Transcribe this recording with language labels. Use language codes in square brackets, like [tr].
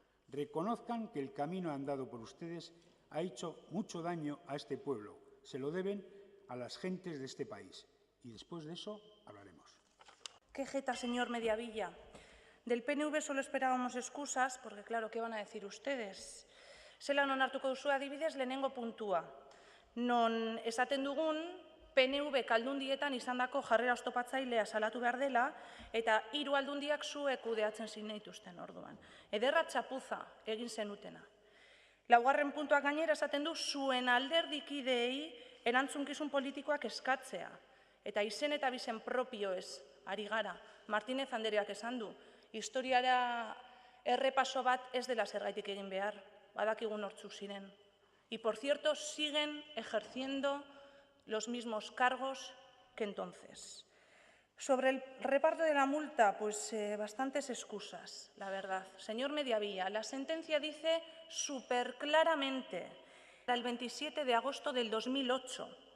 [es] Reconozcan que el camino andado por ustedes ha hecho mucho daño a este pueblo. Se lo deben a las gentes de este país. Y después de eso hablaremos. Qué jeta, señor Mediavilla. Del PNV solo esperábamos excusas, porque claro, ¿qué van a decir ustedes? [eu] Zelan onartuko duzu adibidez lehenengo puntua. Non esaten dugun PNV aldundietan izandako jarrera oztopatzailea salatu behar dela eta 3 aldundiak zuek kudeatzen zinituzten orduan. Ederra txapuza egin zenutena. Laugarren puntuak gainera esaten du zuen alderdikideei erantzunkizun politikoak eskatzea. Eta izen eta bizen propioez ari gara. Martínez Andreak esan du, historiara errepaso bat ez dela zergaitik egin behar, badakigun nortzuk ziren. [es] Y, por cierto, siguen ejerciendo los mismos cargos que entonces. Sobre el reparto de la multa, pues bastantes excusas, la verdad. Señor Mediavilla, la sentencia dice superclaramente el 27 de agosto del 2008.